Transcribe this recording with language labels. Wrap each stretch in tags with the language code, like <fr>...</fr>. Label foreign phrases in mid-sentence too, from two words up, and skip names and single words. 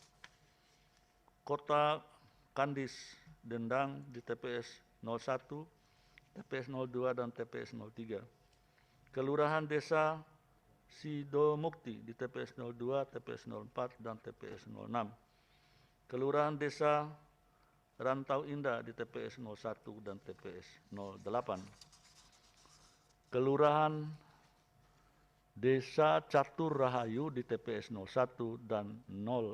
<id>Kota Kandis Dendang di TPS 01, TPS 02 dan TPS 03, Kelurahan Desa Sidomukti di TPS 02, TPS 04 dan TPS 06, Kelurahan Desa Rantau Indah di TPS 01 dan TPS 08, Kelurahan Desa Catur Rahayu di TPS 01 dan 06.</id>